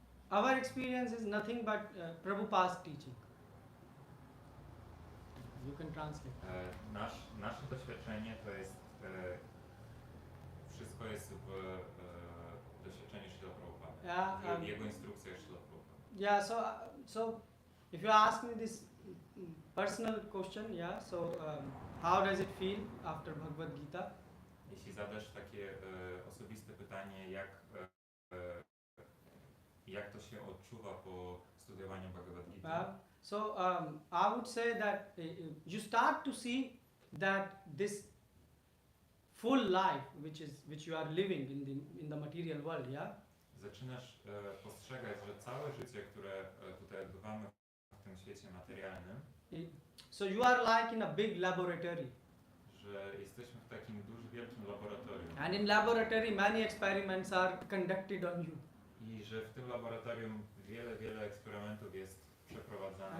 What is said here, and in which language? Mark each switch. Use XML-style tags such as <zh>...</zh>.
<en>Our experience is nothing but Prabhupada's teaching. You can translate.</en> <pl>Nasze doświadczenie to jest, wszystko jest w doświadczeniu Śrila Prabhupada.</pl> <en>Yeah,</en> <pl>Jego instrukcja Śrila Prabhupada.</pl> <en>yeah. So if you ask me this personal question, yeah. So how does it feel after Bhagavad Gita?</en> <pl>Jeśli zadasz takie osobiste pytanie, jak to się odczuwa po studiowaniu Bhagavad Gita?</pl> <en>So I would say that you start to see that this full life, which you are living in the material world, yeah.</en> <pl>Zaczynasz postrzegać, że całe życie, które tutaj odbywamy w tym świecie materialnym,</pl> <en>So you are like in a big laboratory.</en> <pl>że jesteśmy w takim wielkim laboratorium.</pl> <en>And in laboratory many experiments are conducted on you.</en> <pl>I że w tym laboratorium wiele eksperymentów jest przeprowadzanych</pl>